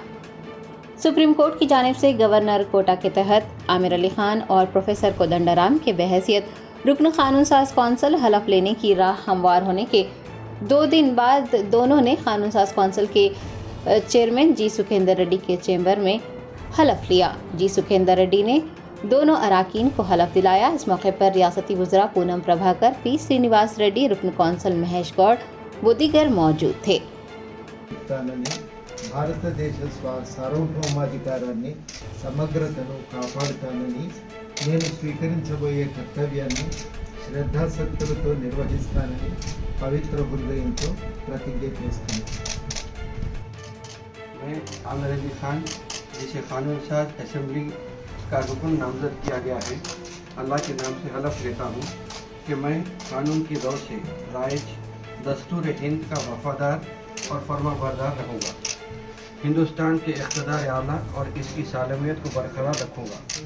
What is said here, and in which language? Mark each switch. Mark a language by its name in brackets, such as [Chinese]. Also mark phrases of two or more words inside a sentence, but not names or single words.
[Urdu] سپریم کورٹ کی جانب سے گورنر کوٹا کے تحت عامر علی خان اور پروفیسر کودنڈارام کے بحیثیت رکن قانون ساز کونسل حلف لینے کی راہ ہموار ہونے کے 2 دن بعد دونوں نے قانون ساز کونسل کے چیئرمین جی سکھیندر ریڈی کے چیمبر میں حلف لیا۔ جی سکھیندر ریڈی نے دونوں اراکین کو حلف دلایا۔ اس موقع پر ریاستی وزراء پونم پربھاکر، پی سرینواس ریڈی، رکن کونسل مہیش گوڑ و دیگر موجود تھے۔ [Telugu] భారతదేశ సార్వభౌమాధికారాన్ని సమగ్రతను కాపాడుతానని నేను స్వీకరించబోయే కర్తవ్యాన్ని శ్రద్ధాశక్తులతో నిర్వహిస్తానని పవిత్ర హృదయంతో ప్రతిజ్ఞ చేస్తున్నాను। [Urdu] میں عامر علی خان، جسے قانون ساز اسمبلی کا رکن نامزد کیا گیا ہے، اللہ کے نام سے حلف لیتا ہوں کہ میں قانون کی رو سے رائج دستور ہند کا وفادار اور فرمانبردار رہوں گا، ہندوستان کے اقتدار اعلیٰ اور اس کی سالمیت کو برقرار رکھوں گا.